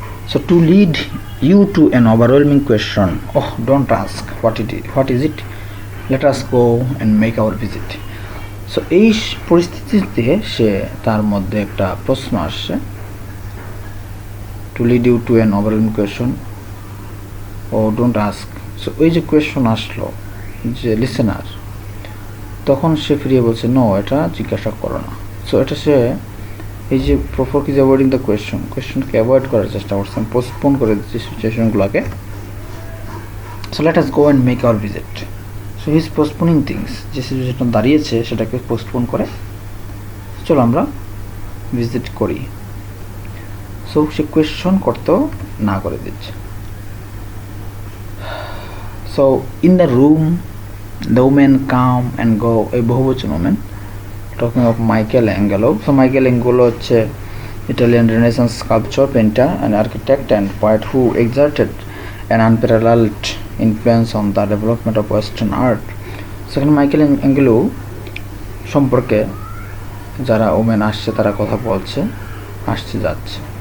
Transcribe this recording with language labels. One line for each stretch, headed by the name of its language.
English: So to lead you to an overwhelming question, oh, don't ask what is it, let us go and make our visit. So
Bangla: এই পরিস্থিতিতে সে তার মধ্যে একটা প্রশ্ন আসছে,
English: to lead you to an overwhelming question, oh don't ask.
Bangla: So এই যে question আসলো যে লিসেনার, তখন সে ফিরিয়ে বলছে নো, এটা জিজ্ঞাসা করো না। সো এটা সে এই যে প্রুফরক
English: is avoiding the
Bangla: কোয়েশ্চনকে অ্যাভয়েড করার চেষ্টা করছেন, পোস্টপোন করে দিচ্ছে সিচুয়েশনগুলোকে।
English: So let us go and make our visit. So he is postponing things,
Bangla: যে সিচুয়েশন দাঁড়িয়েছে সেটাকে পোস্টপোন করে চলো আমরা ভিজিট করি। সো সে কোয়েশ্চন করতেও না করে দিচ্ছে।
English: so in the room the women come and go,
Bangla: এই বহুবচন women,
English: talking of Michelangelo. So Michelangelo হচ্ছে Italian Renaissance sculptor, painter and architect and poet who exerted an unparalleled influence on the development of Western art.
Bangla: সেখানে Michelangelo সম্পর্কে যারা women আসছে তারা কথা বলছে, আসছে যাচ্ছে।